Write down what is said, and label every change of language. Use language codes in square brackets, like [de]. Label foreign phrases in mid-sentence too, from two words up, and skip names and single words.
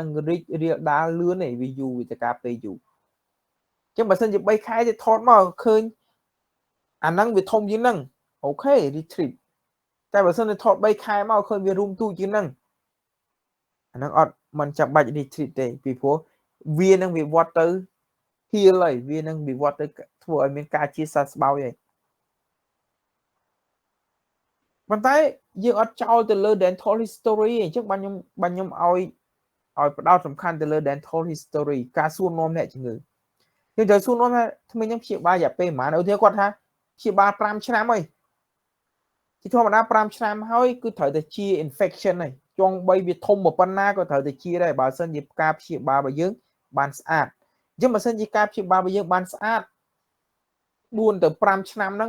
[km] នឹងរីករាលដាលលឿនទេវាយូរវាទៅការពេលយូរអញ្ចឹងបើសិនជា3ខែទៀតថតមកឃើញអាហ្នឹងវាធំជាងហ្នឹងអូខេ retreat តែបើសិនជាថត3ខែមកឃើញវារួមទូចជាងហ្នឹងអាហ្នឹងអត់មិនចាំបាច់ retreat ទេពីព្រោះវានឹងវិវត្តទៅ heal ហើយវានឹងវិវត្តទៅធ្វើឲ្យមានការជាសះស្បើយហើយ ប៉ុន្តែយើងអត់ចោលទៅលើ [en] dental history [km] អញ្ចឹងបាទខ្ញុំឲ្យផ្ដោតសំខាន់ទៅលើ [en] dental history [km] ការសួរនាំអ្នកជំងឺយើងត្រូវសួរនាំថាថ្មីខ្ញុំព្យាបាលរយៈពេលប៉ុន្មានឧទាហរណ៍គាត់ថាព្យាបាល5ឆ្នាំហើយជាធម្មតា5ឆ្នាំហើយគឺត្រូវតែជា infection ហើយចង់បីវាធំប៉ុណ្ណាក៏ត្រូវតែជាដែរបើសិនជាការព្យាបាលរបស់យើងបានស្អាតអញ្ចឹងបើសិនជាការព្យាបាលរបស់យើងបានស្អាត4ទៅ5ឆ្នាំហ្នឹង